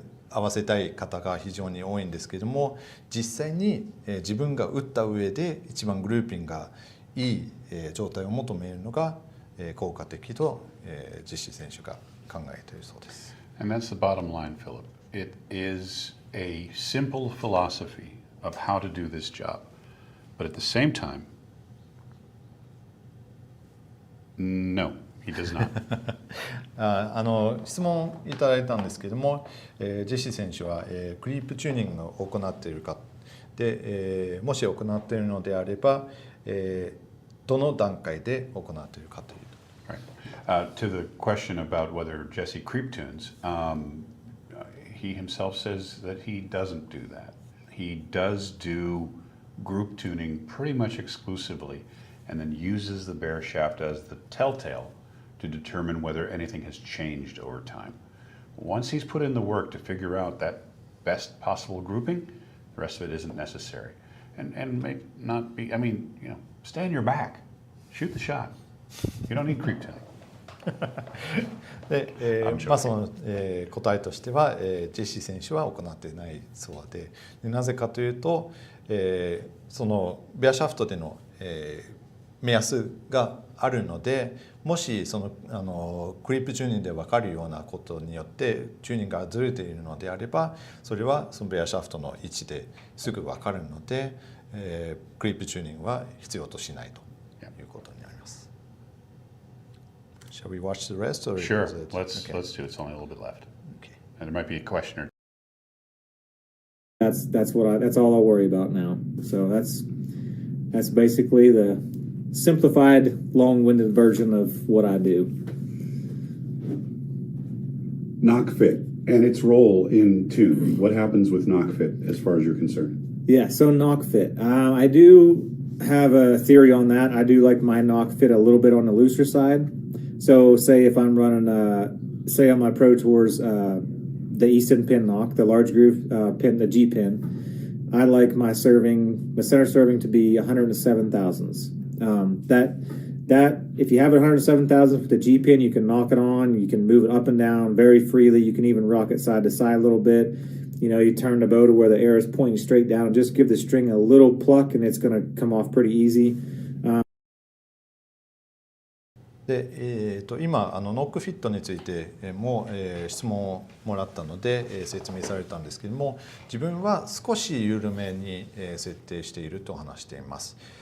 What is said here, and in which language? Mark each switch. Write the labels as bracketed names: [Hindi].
[Japanese] 合わせたい方が非常に多いんですけども、実際に自分が打った上で一番グルーピングがいい状態を求めるのが効果的と実施選手が考えているそうです。 [English] And that's the bottom line, Philip. It is a simple philosophy of how to do this job. But at the same time, no, he does not. [Japanese] 質問いただいたんですけども、ジェシー選手は、クリープチューニングを行っているかで、もし行っているのであれば、どの段階で行っているかという。 [English] Right. To the question about whether Jesse creep tunes, he himself says that he doesn't do that. He does do group tuning pretty much exclusively, and then uses the bare shaft as the telltale to determine whether anything has changed over time. Once he's put in the work to figure out that best possible grouping, the rest of it isn't necessary. And may not be, I mean, you know, stay on your back, shoot the shot. You don't need creep tuning. [Japanese] でその答えとしては、ジェシー選手は行っていないそうで、なぜかというと、そのベアシャフトでの、目安があるので、もしそのクリップチューニングで分かるようなことによってチューニングがずれているのであれば、それはそのベアシャフトの位置ですぐ分かるので、クリップチューニングは必要としないということになります。 [English] Shall we watch the rest? Or Sure, let's do it. It's only a little bit left. Okay. And there might be a question or That's all I worry about now. So that's basically the simplified, long-winded version of what I do. Knock fit and its role in tune. What happens with knock fit as far as you're concerned? Yeah, so knock fit. I do have a theory on that. I do like my knock fit a little bit on the looser side. So say if I'm running, say on my Pro Tours, the Easton pin knock, the large groove pin, the G pin, I like my center serving to be 107 thousandths. That if you have it 107 thousandths with the G pin, you can knock it on, you can move it up and down very freely. You can even rock it side to side a little bit. You know, you turn the bow to where the arrow is pointing straight down. Just give the string a little pluck, and it's going to come off pretty easy. [Japanese] で今ノックフィットについても、質問をもらったので、説明されたんですけども、自分は少し緩めに、設定していると話しています。